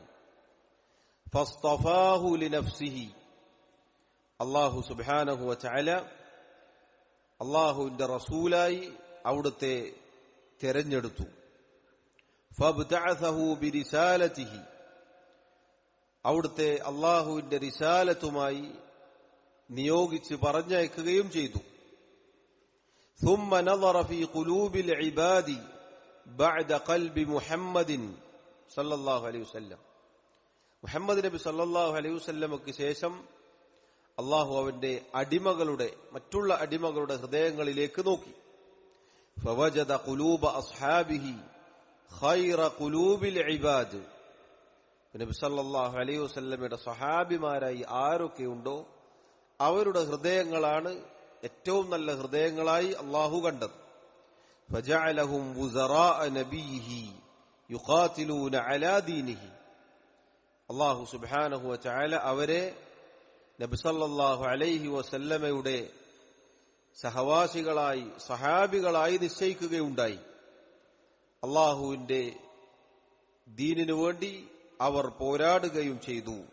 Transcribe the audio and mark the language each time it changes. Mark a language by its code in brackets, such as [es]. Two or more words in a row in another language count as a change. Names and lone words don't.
[ar] فاصطفاه لنفسه, الله سبحانه وتعالى [ml] അല്ലാഹുവിന്റെ റസൂലായി അവിടുത്തെ തെരഞ്ഞെടുത്തു. [ar] فابتعثه برسالته, [ml] അവിടുത്തെ അല്ലാഹുവിന്റെ റിസാലത്തുമായി നിയോഗിച്ച് പറഞ്ഞയക്കുകയും ചെയ്തു. [ar] ثم نظر في قلوب العباد بعد قلب محمد صلى الله عليه وسلم. [ml] മുഹമ്മദ് നബി [ar] صلى الله عليه وسلم [ml] ശേഷം അള്ളാഹു അവന്റെ മറ്റുള്ള അടിമകളുടെ ഹൃദയങ്ങളിലേക്ക് നോക്കി. [ar] فوجد قلوب أصحابه خير قلوب العباد. [ml] നബി [ar] صلى الله عليه وسلم [ml] സ്വഹാബിമാരായി ആരൊക്കെയുണ്ടോ അവരുടെ ഹൃദയങ്ങളാണ് ഏറ്റവും നല്ല ഹൃദയങ്ങളായി അള്ളാഹു കണ്ടത്. [ar] فجعلهم وزراء نبيه يقاتلون على دينه. الله سبحانه وتعالى [ml] അവരെ നബി [ar] صلى الله عليه وسلم [ml] സഹവാസികളായി സഹാബികളായി നിശ്ചയിക്കുകയുണ്ടായി. അള്ളാഹുവിന്റെ ദീനിനു വേണ്ടി അവർ പോരാടുകയും ചെയ്തു.